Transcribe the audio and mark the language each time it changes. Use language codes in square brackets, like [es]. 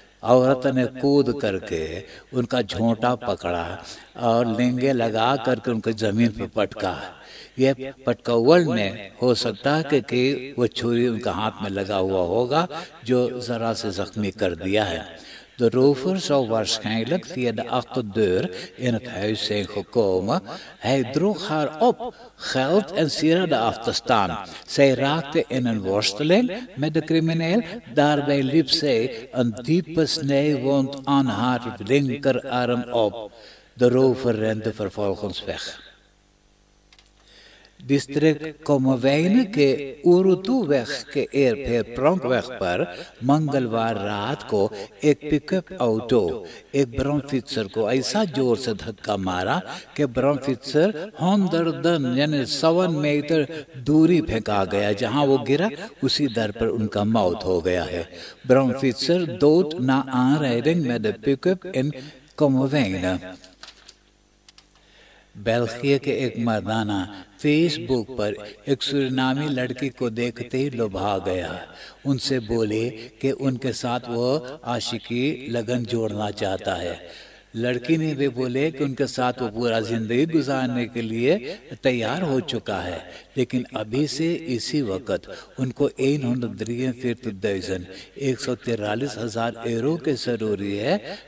[hns] औरत ने कूद करके उनका झोंटा पकड़ा और लेंगे लगा करके उनको जमीन पर पटका। ये पटकवल में हो सकता है कि वो छुरी उनका हाथ में लगा हुआ होगा, जो जरा से जख्मी कर दिया है। [nl] De rover zou waarschijnlijk via de achterdeur in het huis zijn gekomen. Hij droeg haar op geld en sieraden af te staan. Zij raakte in een worsteling met de crimineel. Daarbij liep zij een diepe snijwond aan haar linkerarm op. De rover rende vervolgens weg. [hns] डिस्ट्रिक्ट कोमोवैन के उरुतुवेख के एयरफेयर प्रॉन्कवेख पर मंगलवार रात को एक पिकअप ऑटो एक ब्राउनफिट्जर को ऐसा जोर से धक्का मारा कि ब्राउनफिट्जर 100 यानी 7 मीटर दूरी फेंका गया। जहां वो गिरा उसी दर पर उनका मौत हो गया है। [nl] ब्राउनफिट्जर dood na aanrijding met de pick-up in Kommerwijnen। [hns] बेल्जिया के एक मर्दाना फेसबुक पर एक सूरीनामी लड़की को देखते ही लुभा गया। उनसे बोले कि उनके साथ वो आशिकी लगन जोड़ना चाहता है। लड़की ने भी बोले कि उनके साथ वो पूरा जिंदगी गुजारने के लिए तैयार हो चुका है, लेकिन अभी से इसी वक्त उनको 143,000 यूरो के जरूरी है।